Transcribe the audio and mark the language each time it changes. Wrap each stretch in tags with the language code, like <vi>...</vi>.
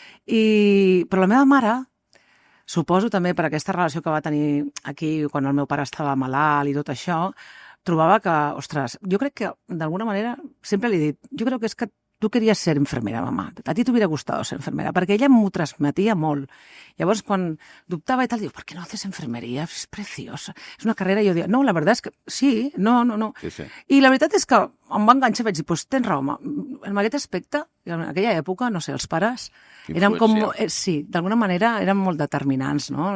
<ca>Però la meva mare, suposo també per aquesta relació que va tenir aquí quan el meu pare estava malalt i tot això, trobava que, ostres, jo crec que d'alguna manera, sempre li he dit, jo crec que és que</ca> <es>tu querías ser enfermera, mamá. A ti t'hubiera gustado ser enfermera,</es> <ca>perquè ella m'ho transmetia molt. Llavors, quan dubtava i tal, diu,</ca> <es>¿por qué no haces enfermería? Es preciosa.</es> <ca>És una carrera, i jo dic, no,</ca> <es>la verdad</es> <ca>és que sí, no. Sí, sí. I la veritat és que em va enganxar i vaig dir, pues tens raó, en aquest aspecte, en aquella època, no sé, els pares eren com, sí, d'alguna manera eren molt determinants, no?</ca>